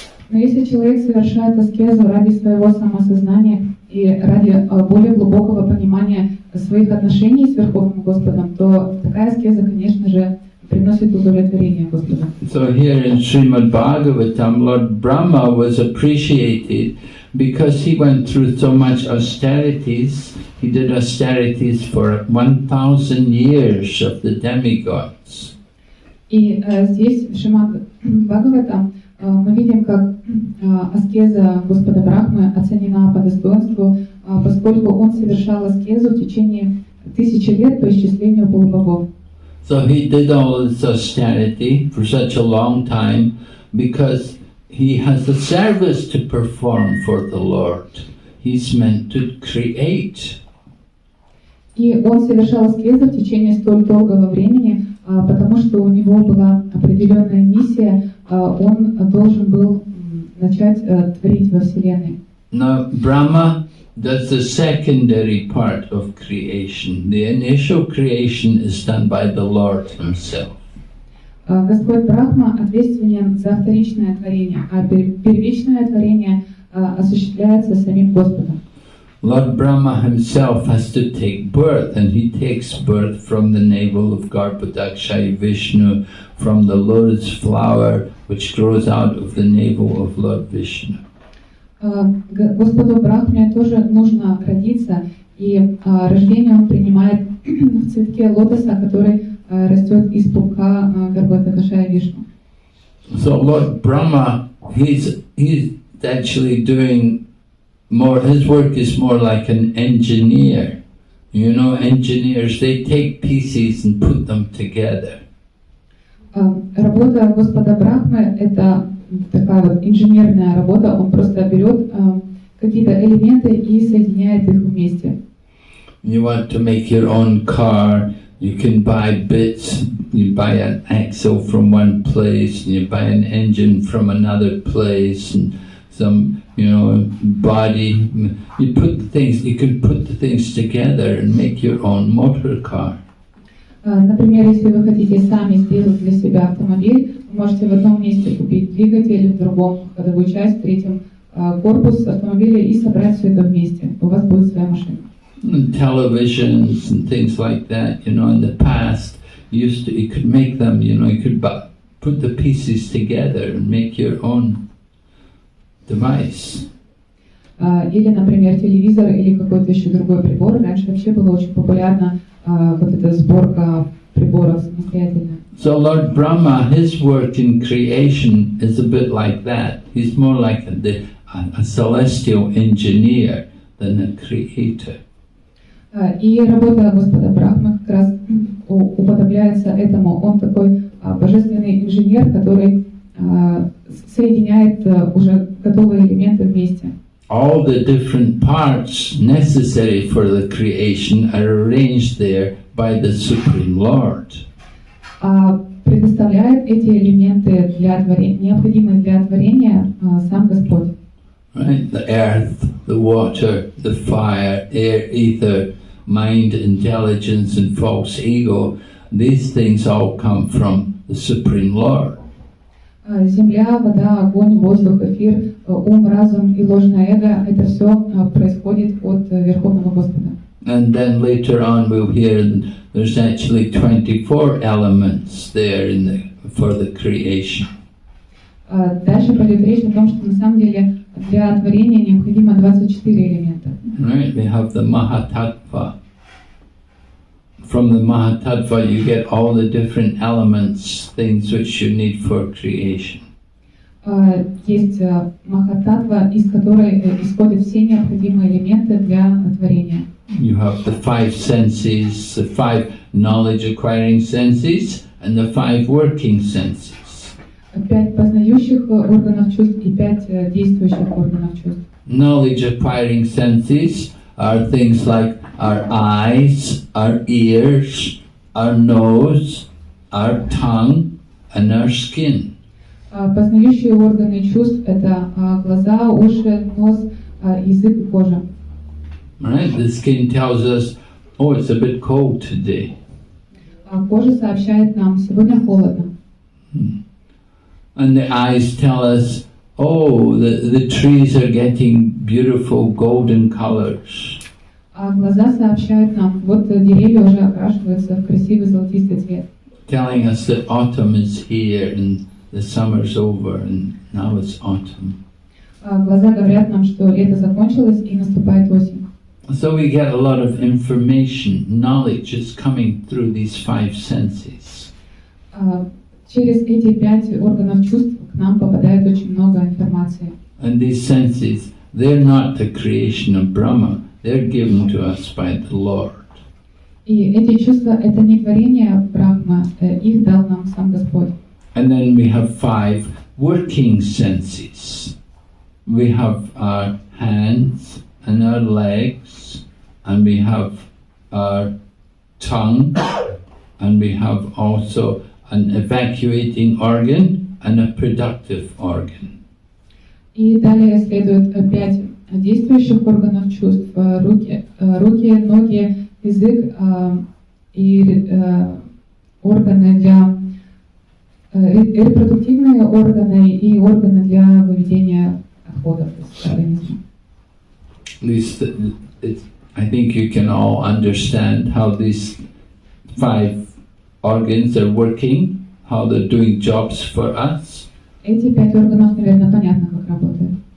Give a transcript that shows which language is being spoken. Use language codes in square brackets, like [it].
[ru] Но если человек совершает аскезу ради своего самосознания и ради более глубокого понимания своих отношений с Верховным Господом, то такая аскеза, конечно же, приносит удовлетворение Господу. [en] So here in Srimad Bhagavatam, Lord Brahma was appreciated because he went through so much austerities. He did austerities for 1,000 years of the demigods. [ru] И здесь в Шримад Бхагаватам мы видим, как аскеза Господа Брахмы оценена по достоинству, поскольку он совершал аскезу в течение 1000 лет по исчислению полубогов. [en] So he did all this austerity for such a long time because he has a service to perform for the Lord. He's meant to create. [ru] И он совершал аскезу в течение столь долгого времени, потому что у него была определенная миссия, он должен был начать творить во Вселенной. [en] Now Brahma does the secondary part of creation. The initial creation is done by the Lord himself. [ru] Господь Брахма ответственен за вторичное творение, а первичное творение осуществляется самим Господом. [en] Lord Brahma himself has to take birth, and he takes birth from the navel of Garbhodakshaya Vishnu, from the lotus flower which grows out of the navel of Lord Vishnu. [ru] Господу Брахме тоже нужно родиться, и рождение он принимает в цветке лотоса, который растет из пупка Гарбхадакшая Вишну. [en] So Lord Brahma, he's actually doing more, his work is more like an engineer. You know, engineers, they take pieces and put them together. [ru] Работа Господа Брахмы — это такая вот инженерная работа, он просто берет какие-то элементы и соединяет их вместе. [en] You want to make your own car, you can buy bits, you buy an axle from one place, and you buy an engine from another place, and some, body. You can put the things together and make your own motor car. [ru] Например, если вы хотите сами сделать для себя автомобиль, вы можете в одном месте купить двигатель, в другом ходовую часть, в третьем корпус автомобиля и собрать все это вместе. У вас будет своя машина. [en] And televisions and things like that, in the past, you could make them, you could put the pieces together and make your own device. [ru] Или, например, телевизор или какой-то еще другой прибор. Раньше вообще было очень популярно вот эта сборка приборов самостоятельно. [en] So Lord Brahma, his work in creation is a bit like that. He's more like a celestial engineer than a creator. [ru] И работа Господа Брахмы как раз уподобляется этому. Он такой божественный инженер, который соединяет уже готовые элементы вместе. [en] All the different parts necessary for the creation are arranged there by the Supreme Lord. [ru] Предоставляет эти элементы для творения, необходимые для творения сам Господь. [en] Right? The earth, the water, the fire, air, ether, mind, intelligence, and false ego, these things all come from the Supreme Lord. [ru] Земля, вода, огонь, воздух, эфир, ум, разум и ложное эго – это все происходит от Верховного Господа. [en] And then later on we'll hear there's actually 24 elements there for the creation. [ru] Дальше пойдет речь о том, что на самом деле для творения необходимо 24 элемента. [en] Right? We have the Mahatattva. From the Mahatattva you get all the different elements, things which you need for creation. [ru] Есть Махататтва, из которой исходят все необходимые элементы для творения. [en] You have the 5 senses, the 5 knowledge-acquiring senses, and the 5 working senses. [ru] 5 познающих органов чувств и 5 действующих органов чувств. [en] Knowledge-acquiring senses are things like our eyes, our ears, our nose, our tongue, and our skin. [ru] Познающие органы чувств – это глаза, уши, нос, язык и кожа. [en] Right? The skin tells us, oh, it's a bit cold today. [ru] Кожа сообщает нам, сегодня холодно. [en] And the eyes tell us, oh, the trees are getting beautiful golden colors. [ru] Глаза сообщают нам, вот деревья уже окрашиваются в красивый золотистый цвет. [en] Telling us that autumn is here and the summer's over and now it's autumn. [ru] Глаза говорят нам, что лето закончилось и наступает осень. [en] So we get a lot of information, knowledge is coming through these 5 senses. [ru] Через эти 5 органов чувств к нам попадает очень много информации. [en] And these senses, they're not the creation of Brahma, they're given to us by the Lord. [ru] И эти чувства – это не творение Брахма, их дал нам сам Господь. [en] And then we have 5 working senses. We have our hands and our legs, and we have our tongue, and we have also an evacuating organ and a productive organ. [ru] И далее следует 5 действующих органов чувств: руки, ноги, язык и органы для репродуктивные органы и органы для выведения отходов из организма. [en] At least I think you can all understand how these 5 organs are working, how they're doing jobs for us. [ru] Эти 5 органов, наверное, понятно, как работают.